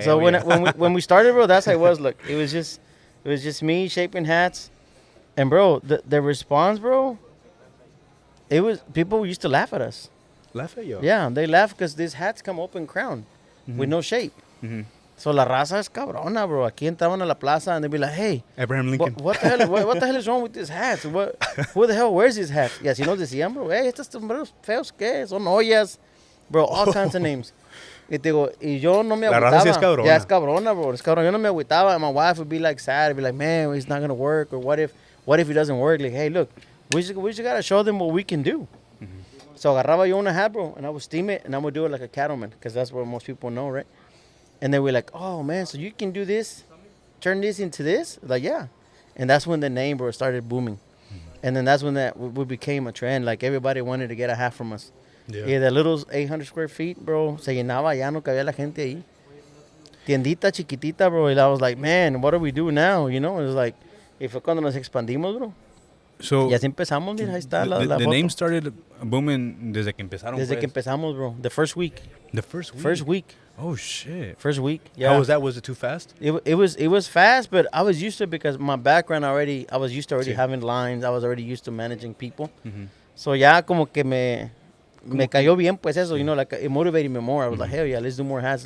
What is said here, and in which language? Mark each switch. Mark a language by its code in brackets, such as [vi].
[en] So when we started, bro, that's how it was. Look, it was just me shaping hats, and bro, the response, bro, it was people used to laugh at us. Laugh at you? Yeah, they laugh because these hats come open crown with no shape. Mm-hmm. [es] So la raza es cabrona, bro. Aquí entraban a la plaza [en] and they'd be like, hey, Abraham Lincoln. what the hell? What the hell is wrong with these hats? Who the hell wears these hats? [es] Y así nos decían, bro. Hey, estos sombreros feos, ¿qué? Son ollas, bro. [en] All kinds of names. [es] Y te digo, y yo no me La agüitaba. raza sí es cabrona. Ya es cabrona, bro. Es cabrona. Yo no me agüitaba. [en] And my wife would be like sad. Be like, man, it's not gonna work. Or what if it doesn't work? Like, hey, look, we just gotta show them what we can do. So [es] agarraba yo una [en] hat, bro, and I would steam it, and I would do it like a cattleman, because that's what most people know, right? And they were like, oh, man, so you can do this, turn this into this? Like, yeah. And that's when the name, bro, started booming. And then that's when we became a trend. Like, everybody wanted to get a hat from us. Yeah. [es] Y [en] the little 800 square feet, [es] bro, se llenaba, ya no cabía la gente ahí. Tiendita chiquitita, bro, [en] and I was like, man, what do we do now? You know, it was like, [es] y fue cuando nos expandimos, bro. [en] So [es] Y así empezamos, mira, ahí está la [en] the [es] foto. [en] name started booming [es] desde que empezaron. Desde pues. [en] que empezamos, bro. The first week. The first week? First week. Oh, shit. First week. Yeah. How was that? Was it too fast? It was fast, but I was used to it because my background already, I was used to already having lines. I was already used to managing people. Mm-hmm. So [es] ya como que me cayó bien, pues eso, [en] you know, like it motivated me more. I was like, hell yeah, let's do more hats.